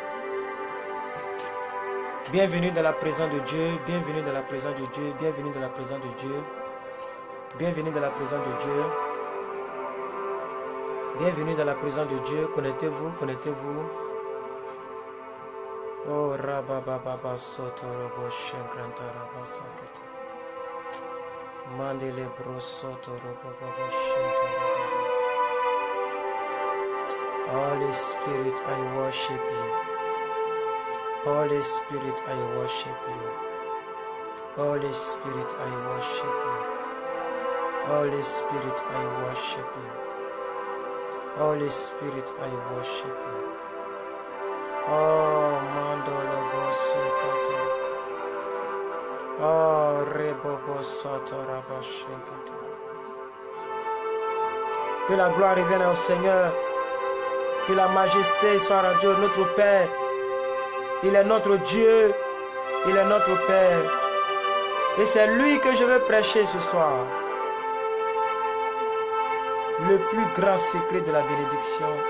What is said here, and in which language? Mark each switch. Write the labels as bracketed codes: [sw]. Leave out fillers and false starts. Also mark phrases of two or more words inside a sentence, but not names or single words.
[fr] Bienvenue dans la présence de Dieu. Bienvenue dans la présence de Dieu. Bienvenue dans la présence de Dieu. Bienvenue dans la présence de Dieu. Bienvenue dans la présence de Dieu. Connectez-vous, connectez-vous. Oh, rabababa soto robo shenkranta rabasakete. Mandele bro soto robo baba shenta rababa. [en] Holy Spirit, I worship you. Holy Spirit, I worship you. Holy Spirit, I worship you. Holy Spirit, I worship you. Holy Spirit, I worship you. Oh, mandolo bosikata. Oh, rebobo soto rabashekata. [fr] Que la gloire revienne au Seigneur. Que la majesté soit rendue à notre Père. Il est notre Dieu. Il est notre Père. Et c'est lui que je veux prêcher ce soir. Le plus grand secret de la bénédiction.